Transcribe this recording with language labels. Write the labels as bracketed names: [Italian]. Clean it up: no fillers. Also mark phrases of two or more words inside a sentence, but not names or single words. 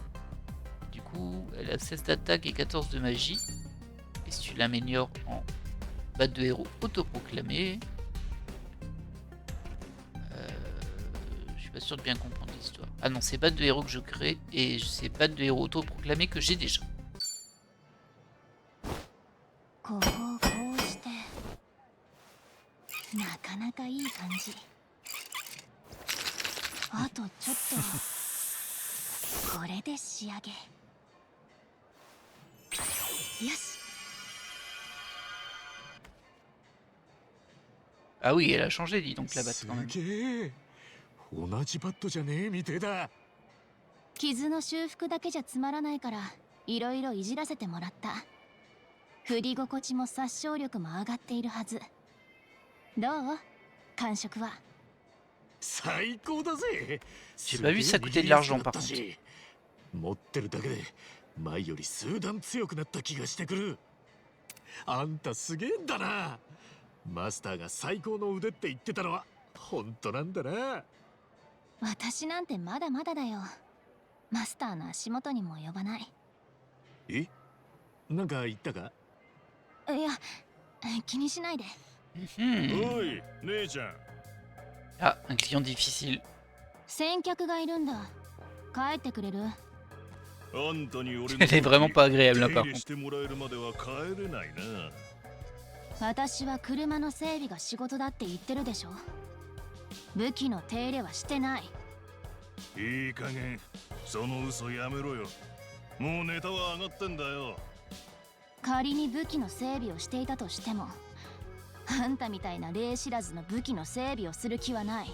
[French] Du coup, elle a 16 d'attaque et 14 de magie. Et si tu l'améliores en batte de héros autoproclamé... je suis pas sûr de bien comprendre l'histoire. Ah non, c'est batte de héros que je crée et c'est batte de héros autoproclamé que j'ai déjà. [Japanese] ここをこうして。なかなかいい感じ。あとちょっと。これで仕上げ。よし。 [French] Ah oui, elle a changé, dis donc la batte quand même. [Japanese] すげえ。同じバットじゃねえみてえだ。傷の修復だけじゃつまらないからいろいろいじらせてもらった。振り心地も殺傷力も上がっているはず。どう？感触は。最高だぜ。 [French] J'ai pas vu ça coûter de l'argent par contre. [Japanese] 持ってるだけで前より数段強くなった気がしてくる。あんたすげえんだな。マスターが最高の腕って言ってたのは本当なんだな。私なんてまだまだだよ。マスターの足元にも及ばない。え、なんか言ったか？いや、気にしないで。おい、姉ちゃん。 [French] Ah, un client difficile. [Japanese] 先客がいるんだ。帰ってくれる？あんたに俺の [French] Elle est vraiment pas agréable là [Japanese] 手 [French] par [Japanese] 入れ [French] contre. [Japanese] してもらえるまでは帰れないな。私は車の整備が仕事だって言ってるでしょ。武器の手入れはしてない。いい加減その嘘やめろよ。もうネタは上がってんだよ。仮に武器の整備をしていたとしても、あんたみたいな礼知らずの武器の整備をする気はない。